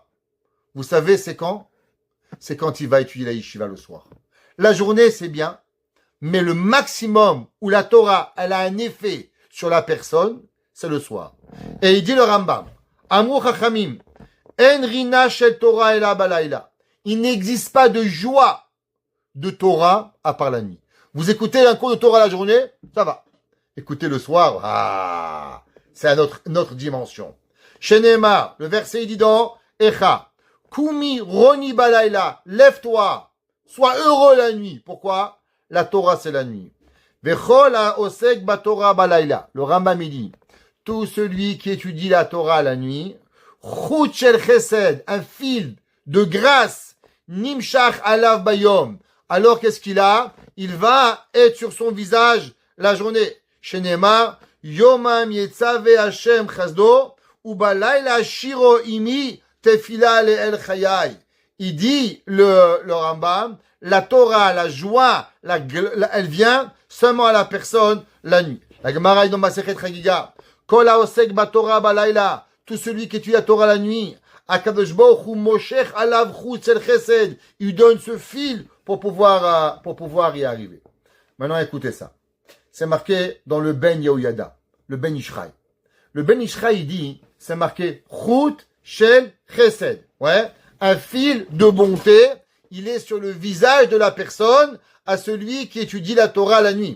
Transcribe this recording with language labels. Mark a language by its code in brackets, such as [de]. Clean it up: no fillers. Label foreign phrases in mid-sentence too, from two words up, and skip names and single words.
[fr] Vous savez, c'est quand? C'est quand il va étudier la yeshiva le soir. La journée, c'est bien, mais le maximum où la Torah, elle a un effet sur la personne, c'est le soir. Et il dit le Rambam, [he] אמרו חכמים, אין רינה של תורה אלא בלילה. [fr] Il n'existe pas de joie de Torah à part la nuit. Vous écoutez un cours de Torah la journée, ça va. Écoutez le soir, c'est à notre dimension. Shenema, le verset il dit dans Echa, [he] קומי רוני בלילה, [fr] lève-toi, sois heureux la nuit. Pourquoi? La Torah c'est la nuit. [he] וכל העוסק בתורה בלילה. [fr] Le Rambam dit, tout celui qui étudie la Torah la nuit, [he] חוט של חסד, [fr] un fil de grâce, [he] נמשך עליו ביום. [fr] Alors qu'est-ce qu'il a? Il va être sur son visage la journée. [he] שנאמר, יומם יצוה השם חסדו, ובלילה שירה עמי תפילה לאל חיי. [fr] Il dit, le Rambam, la Torah, la joie, elle vient seulement à la personne la nuit. La Gemara dans [he] מסכת חגיגה, כל העוסק בתורה בלילה, [fr] tout celui qui étudie la Torah la nuit, [he] הקדוש ברוך הוא מושך עליו חוט של חסד, [fr] il donne ce fil pour pouvoir y arriver. Maintenant, écoutez ça. C'est marqué dans le Ben Yehoyada, le Ben Ishraï. Le Ben Ishraï, il dit, c'est marqué [he] חוט של חסד. [fr] Ouais, un fil de bonté, il est sur le visage de la personne à celui qui étudie la Torah la nuit.